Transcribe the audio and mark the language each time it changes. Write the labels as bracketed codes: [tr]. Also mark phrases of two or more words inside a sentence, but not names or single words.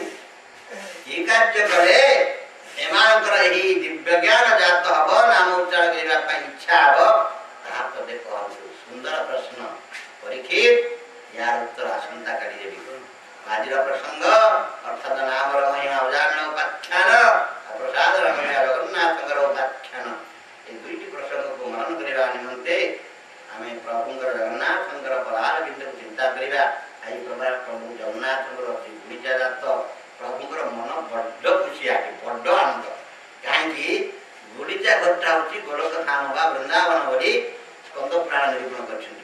[or] କି କାର୍ଯ୍ୟ କଲେ ଏମାନଙ୍କର ଏହି ଦିବ୍ୟ ଜ୍ଞାନ ଜାତ ହବ, ନାମ ଉଚ୍ଚାରଣ କରିବା ପାଇଁ ଇଚ୍ଛା ହବ, ତାହା ତ ଦେଖନ୍ତୁ। ସୁନ୍ଦର ପ୍ରଶ୍ନ। ପରୀକ୍ଷିତ, ୟାର ଉତ୍ତର ଆସନ୍ତା କାଲି ଦେବି। ଆଜିର ପ୍ରସଙ୍ଗ ଅର୍ଥାତ୍ ନାମର ମହିମା ଉଜାଗରଣ ଉପାଖ୍ୟାନ, ପ୍ରସାଦର ମହିମା ଜଗନ୍ନାଥଙ୍କର ଉପାଖ୍ୟାନ, ଏଇ ଦୁଇଟି প্রসঙ্গକୁ ମନନ କରିବା ନିମନ୍ତେ ଆମେ ପ୍ରଭୁଙ୍କର ଜଗନ୍ନାଥଙ୍କର ପରାର ବିନ୍ଦୁକୁ ଚିନ୍ତା କରିବା। ଆଜି ପ୍ରଭୁ ଜଗନ୍ନାଥଙ୍କର ଗୁଣ୍ଡିଚା ଯାତ ପ୍ରଭୁଙ୍କର ମନ ବଡ ଖୁସି ଆସେ, ବଡ ଆନନ୍ଦ। କାହିଁକି? ଗୁଣ୍ଡିଚା ଘରଟା ହେଉଛି ଗୋଲକ ଧାମ ବା ବୃନ୍ଦାବନ ବୋଲି ସ୍କନ୍ଦ ପୁରାଣ ନିରୂପଣ କରିଛନ୍ତି।